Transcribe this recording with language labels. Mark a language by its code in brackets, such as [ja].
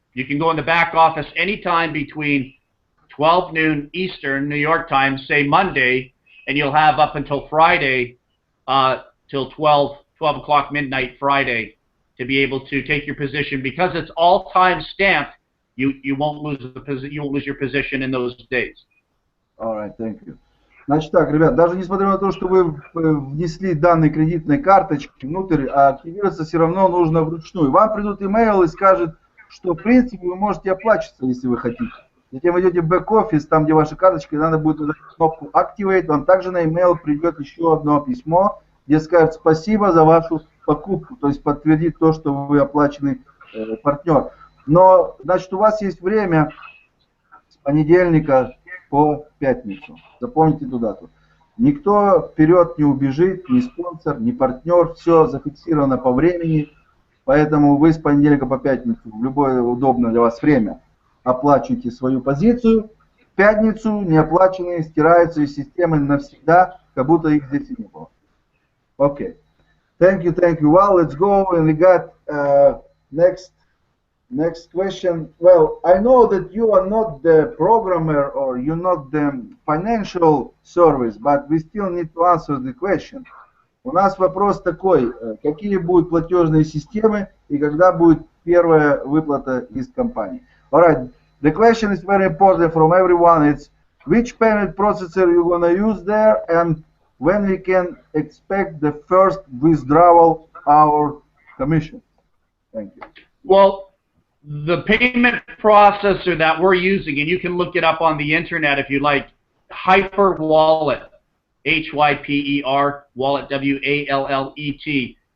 [en] You can go in the back office anytime between 12 noon Eastern New York time, say Monday, and you'll have up until Friday, till 12 o'clock midnight Friday, to be able to take your position. Because it's all time stamped, you won't lose your position in those days. All right, thank you. [ru] Значит так, ребят, даже несмотря на то, что вы внесли данные кредитной карточки внутрь, активироваться все равно нужно вручную. Вам придут имейл и скажет, что в принципе вы можете оплачиваться, если вы хотите. Затем вы идете в бэк-офис, там где ваша карточка, и надо будет нажать кнопку Activate. Вам также на имейл придет еще одно письмо, где скажет спасибо за вашу покупку, то есть подтвердит то, что вы оплаченный партнер. Но, значит, у вас есть время с понедельника по пятницу. Запомните эту дату. Никто вперед не убежит, ни спонсор, ни партнер. Все зафиксировано по времени. Поэтому вы с понедельника по пятницу в любое удобное для вас время оплачиваете свою позицию. В пятницу неоплаченные стираются из системы навсегда, как будто их здесь и не было. [en] Okay. Thank you. Well, let's go. And we got next question. Well, I know that you are not the programmer or you're not the financial service, but we still need to answer the question. [ru] У нас вопрос такой: какие будут платежные системы и когда будет первая выплата из компании? [en] All right. The question is very important from everyone. It's which payment processor you're gonna use there and when we can expect the first withdrawal our commission. Thank you. Well, the payment processor that we're using, and you can look it up on the internet if you like, Hyper Wallet, Hyper Wallet, WALLET.